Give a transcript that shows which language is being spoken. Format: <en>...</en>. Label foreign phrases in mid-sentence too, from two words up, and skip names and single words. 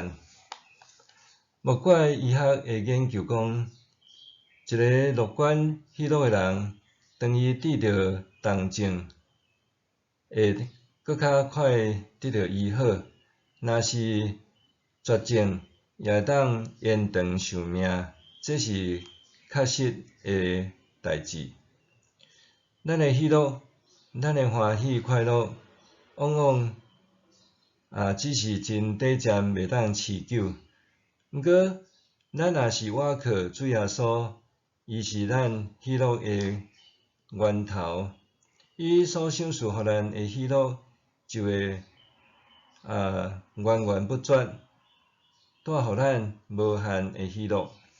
<nan>莫怪医学的研究讲，一个乐观喜乐的人，当伊得到重症，会搁较快得到医好；若是绝症，也会当延长寿命，这是确实的代志。咱的喜乐，咱的欢喜快乐，往往只是真短暂，袂当持久。毋过，咱若是倚靠主耶稣，伊是咱喜乐的源头，伊所赏赐互咱的喜乐，就会源源不绝，带互咱无限的喜乐。</nan>